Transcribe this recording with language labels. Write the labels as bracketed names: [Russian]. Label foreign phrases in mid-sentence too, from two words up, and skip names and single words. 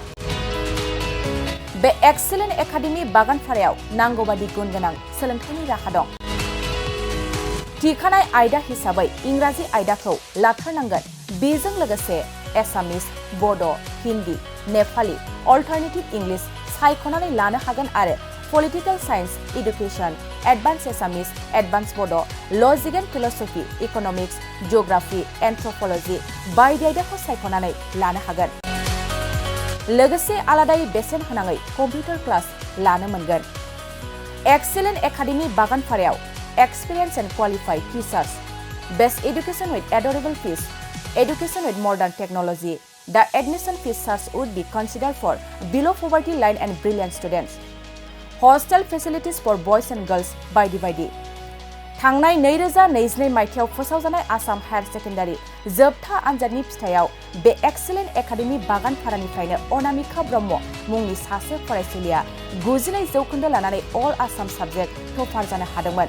[Bodo] बे एक्सेलेन्ट एकाडेमि बागानपारायाव नांगौबादि गुन गोनां सोलोंथाइनि राहा दं। थिखानाय आयदा हिसाबै इंराजि आयदाखौ लाथारनांगोन। बेजों लोगोसे एसामिस, बड', हिन्दी, नेपाली, [English] alternative English [Bodo] सायख'नानै लानो हागोन आरो [English] Political Science, Education, Advanced Assamese, Advanced Bodo, Logic and Philosophy, Economics, Geography, Anthropology, [Bodo] बायदि आयदाखौ सायख'नानै लानो हागोन। लोगोसे आलादायै बेसेन होनाङै [English] computer class [Bodo] लानो मोनगोन। [English] Excellent Academy बागानफारायाव Experienced and Qualified Teachers, Best Education with Adorable Fees, Education with Modern Technology. The admission fees charge would be considered for below poverty line and brilliant students. Hostel facilities for boys and girls [Bodo] बायदि थांनाय 2022 मायथाइयाव फोसावजानाय आसाम हायार सेकेन्डारि जोबथा आनजादनि फिथाइयाव बे एक्सेलेन्ट एकाडेमि बागानफारानिफ्रायनो अनामिका ब्रह्म मुंनि सासे फरायसुलिया 92% लानानै [English] All Assam subject topper [Bodo] जानो हादोंमोन।